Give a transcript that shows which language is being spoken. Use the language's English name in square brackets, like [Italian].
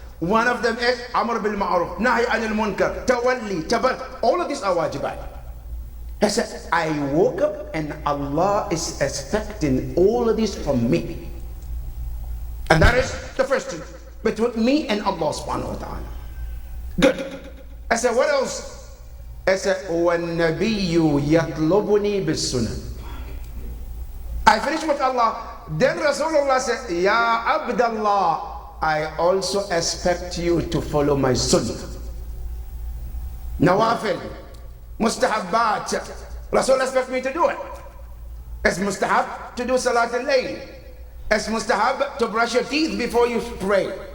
[English] One of them is amr bil ma'ruf, nahi anil munkar, tawalli, tabar. All of these are wajibat. He said, I woke up and Allah is expecting all of this from me. And that is the first thing, between me and Allah subhanahu wa ta'ala. Good. I said, what else? I said, [Arabic] وَالنَّبِيُّ يَطْلُبُنِي بِالسُّنَنِ. [English] I finished with Allah. Then Rasulullah said, Ya Abdullah, I also expect you to follow my sunnah. Nawafil, mustahabbat. Rasul expects me to do it. It's mustahab to do salat al-layl. It's mustahab to brush your teeth before you pray.